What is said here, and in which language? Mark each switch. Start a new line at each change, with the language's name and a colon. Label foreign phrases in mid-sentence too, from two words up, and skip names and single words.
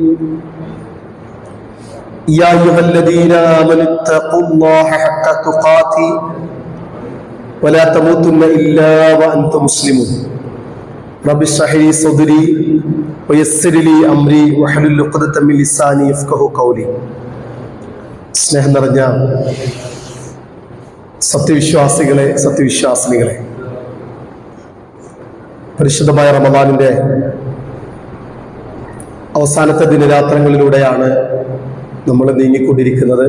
Arabic: يا أيها الذين آمنوا اتقوا الله حق تقاته ولا تموتن إلا وأنتم مسلمون. رب اشرح لي صدري ويسر لي أمري واحلل عقدة من لساني يفقهوا قولي.
Malayalam: സ്നേഹം നിറഞ്ഞ സത്യവിശ്വാസികളെ, സത്യവിശ്വാസിനികളെ, പരിശുദ്ധമായ റമദാനിന്റെ അവസാനത്തെ ദിനരാത്രങ്ങളിലൂടെയാണ് നമ്മൾ നീങ്ങിക്കൊണ്ടിരിക്കുന്നത്.